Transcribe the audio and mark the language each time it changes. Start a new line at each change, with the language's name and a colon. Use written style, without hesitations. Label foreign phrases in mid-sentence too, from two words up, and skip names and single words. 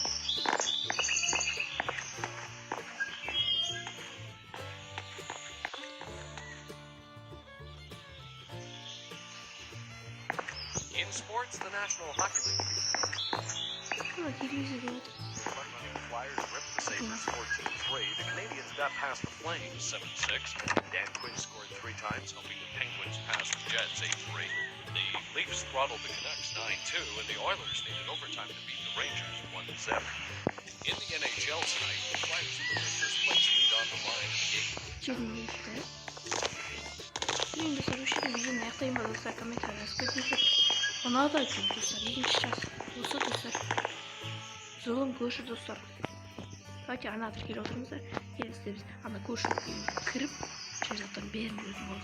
English: In sports, the National Hockey League.
Kazakh: Телевизор деп отыр.
English: Flyers ripped the Sabres 14-3. The Canadians got past the Flames 7-6. Dan Quinn scored 3 times, helping the Penguins pass the Jets 8-3. The Leafs throttled the Canucks 9-2, and the Oilers needed overtime to beat the Rangers 1-0. In the NHL tonight, the Flyers put their first place lead on the line in the game.
Russian: Черный лифт.
Kazakh: Мен достар, вообще видеоны аяқтайын ба достар, комментарий жазып кетіңіздер. Ұнады айтып достар, екінші час. Осы достар. Зұлым көрші достар. Давайте ана тіркеле отырыңыздар. Келесіде біз ана көрші кіріп, шын жақтан берін жүретін боламыз.